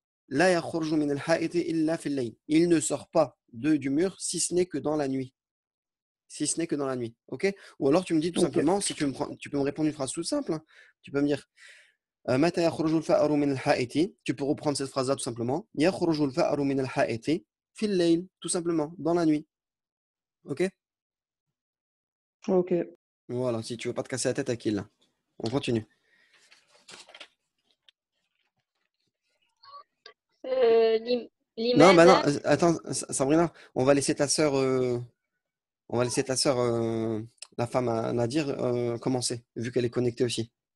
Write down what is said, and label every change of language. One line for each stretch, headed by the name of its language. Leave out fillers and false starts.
Arabic: لا يخرج من الحائط إلا في الليل.
French: Il ne sort pas du mur si ce n'est que dans la nuit. Si ce n'est que dans la nuit. Ok? Ou alors tu me dis tout simplement, si tu peux me répondre une phrase toute simple, hein. Tu peux me dire
Arabic: متى يخرج الفأر من الحائط.
French: Tu peux reprendre cette phrase-là tout simplement.
Arabic: يخرج الفأر من الحائط في الليل.
French: Tout simplement, dans la nuit. Ok? Ok. Voilà, si tu veux pas te casser la tête à qui là. On continue. Non, bah non, attends, Sabrina, on va laisser ta sœur, la femme à Nadir, commencer, vu qu'elle est connectée aussi.